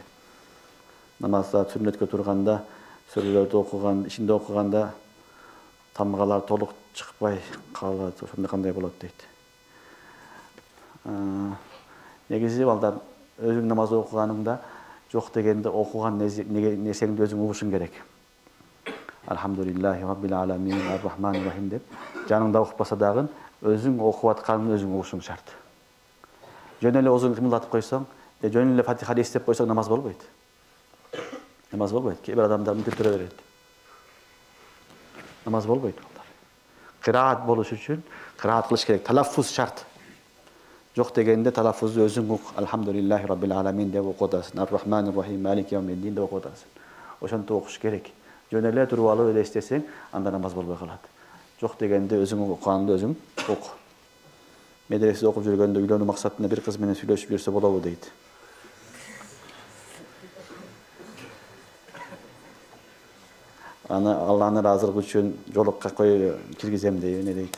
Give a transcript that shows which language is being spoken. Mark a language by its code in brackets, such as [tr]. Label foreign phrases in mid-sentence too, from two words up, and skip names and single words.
[ky] Намазда сүннөткө турганда, сүрөлөрдү окуган, ичинде окуганда тамгалар толук чыкпай калат. Ошондо кандай болот дейт. Негизи балдар өзүң намаз окуганыңда жок дегенде окуган нерсеңди өзүң угушуң керек. [ar] الحمد لله رب العالمين الرحمن الرحيم [ky] деп жаныңда окупаса дагы өзүң окуп атканын өзүң угушуң шарт. Жөн эле оозуңду кымылдатып койсоң, жөн эле Фатиханы эстеп койсоң намаз болбойт. Намаз болбойт. Кээ бир адамдар мынтип берет. Намаз болбойт балдар. Кыраат болуш үчүн кыраат кылыш керек. Талаффуз шарт. Жок дегенде талаффузду өзүң ук. [ar] الحمد لله رب العالمين [ky] деп окутасың. [ar] الرحمن الرحيم مالك يوم الدين [ky] деп окутасың. Ошонтип окуш керек. Жөн эле туруп алып эле эстесең, анда намаз болбой калат. Жок дегенде өзүң окуганды өзүң оку. Медреседе окуп жүргөндө үйлөнүү максатында бир кыз менен сүйлөшүп жүрсө болобу дейт. Алланы ыраазылыгы үчүн жолукка киргизем дейт.